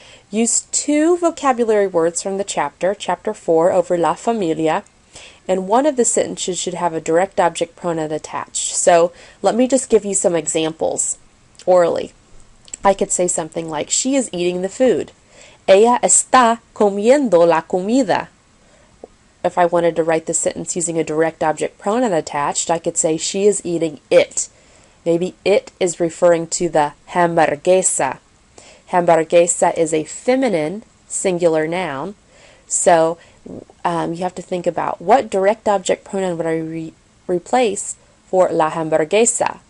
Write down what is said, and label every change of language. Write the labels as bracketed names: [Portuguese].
[English] Use 2 vocabulary words from the chapter 4 over la familia, and one of the sentences should have a direct object pronoun attached. So let me just give you some examples orally. I could say something like, she is eating the food. [Spanish] Ella está comiendo la comida. [English] If I wanted to write the sentence using a direct object pronoun attached, I could say she is eating it. Maybe it is referring to the hamburguesa. Hamburguesa is a feminine singular noun. So you have to think about what direct object pronoun would I replace for la hamburguesa?